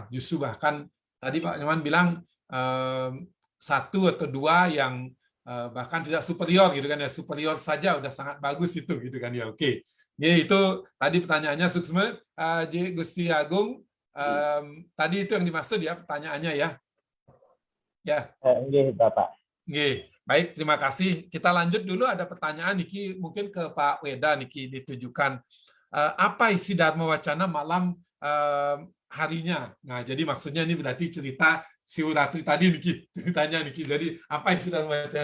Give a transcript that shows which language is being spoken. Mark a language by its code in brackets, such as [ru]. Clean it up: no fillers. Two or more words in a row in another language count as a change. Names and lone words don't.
[id] Justru bahkan tadi Pak Nyoman bilang 1 atau 2 yang bahkan tidak superior gitu kan ya, superior saja udah sangat bagus itu gitu kan ya. Oke. Ya, itu tadi pertanyaannya Suksma. J. Gusti Agung, tadi itu yang dimaksud ya pertanyaannya ya. Ya. Nggih, Bapak. Nggih. Baik, terima kasih. Kita lanjut dulu, ada pertanyaan Niki mungkin ke Pak Weda Niki ditujukan. Apa isi Dharma Wacana malam harinya? Nah, jadi maksudnya ini berarti cerita Siwratri tadi Niki, ceritanya Niki. Jadi apa isi Dharma Wacana?